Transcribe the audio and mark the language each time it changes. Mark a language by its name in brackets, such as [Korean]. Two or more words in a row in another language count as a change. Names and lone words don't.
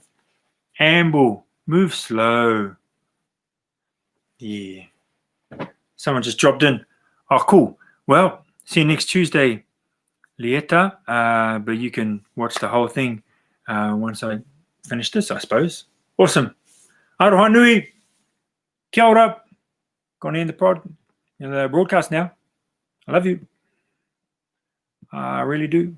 [English] Amble, move slow. Yeah. Someone just dropped in. Oh, cool. Well, see you next Tuesday, Lieta. But you can watch the whole thing once I finish this, I suppose. Awesome. [Māori] Aroha nui. Kia ora. [English] Gonna end the broadcast now. I love you. I really do.